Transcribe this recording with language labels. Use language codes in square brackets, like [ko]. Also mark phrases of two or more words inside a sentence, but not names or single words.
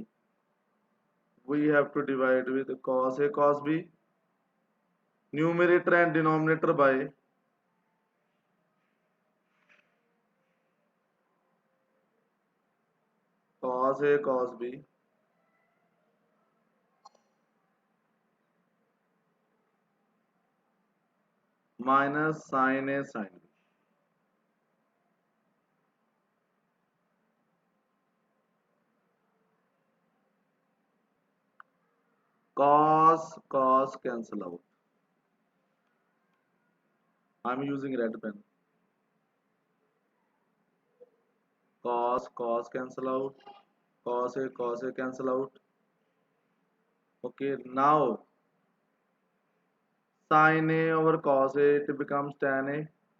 [en] We have to divide with cos A cos B, numerator and denominator by cos A cos B minus sin A sin B. Cos cancel out. I'm using red pen. Cos cancel out. Cos A cancel out. Okay, now sin A over cos A, it becomes tan A